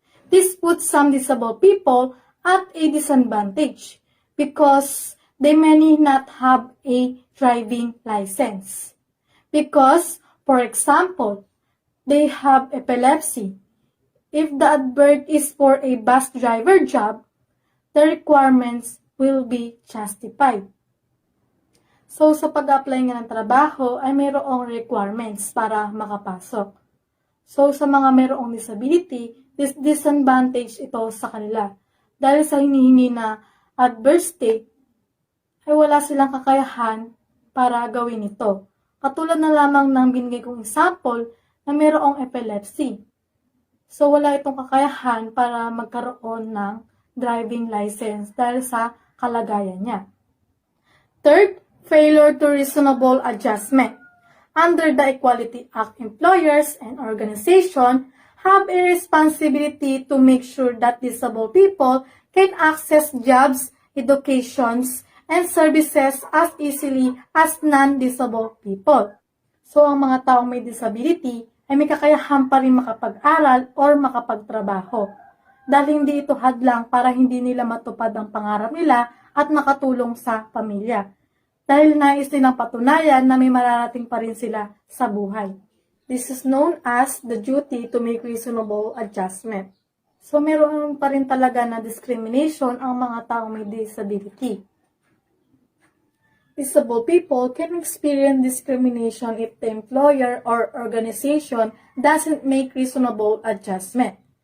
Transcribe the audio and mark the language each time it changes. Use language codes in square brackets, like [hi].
[en] This puts some disabled people at a disadvantage because they may not have a driving license. Because, for example, they have epilepsy. If the advert is for a bus driver job, the requirements will be justified. [tl] So, sa pag-apply nga ng trabaho, ay mayroong requirements para makapasok. So, sa mga mayroong disability, disadvantage ito sa kanila. Dahil sa hinihingi na adverse state, ay wala silang kakayahan para gawin ito. Katulad na lamang ng binigay kong example na mayroong epilepsy. So, wala itong kakayahan para magkaroon ng driving license dahil sa kalagayan niya. [en] Third, failure to reasonable adjustment. Under the Equality Act, employers and organizations have a responsibility to make sure that disabled people can access jobs, educations, and services as easily as non-disabled people. [tl] So, ang mga taong may disability ay may kakayahan pa rin makapag-aral or makapagtrabaho. Dahil hindi ito hadlang para hindi nila matupad ang pangarap nila at makatulong sa pamilya. Dahil nais nilang patunayan na may mararating pa rin sila sa buhay. [en] This is known as the duty to make reasonable adjustment. [tl] So, meron pa rin talaga na discrimination ang mga taong may disability. [en] Disabled people can experience discrimination if the employer or organization doesn't make reasonable adjustment.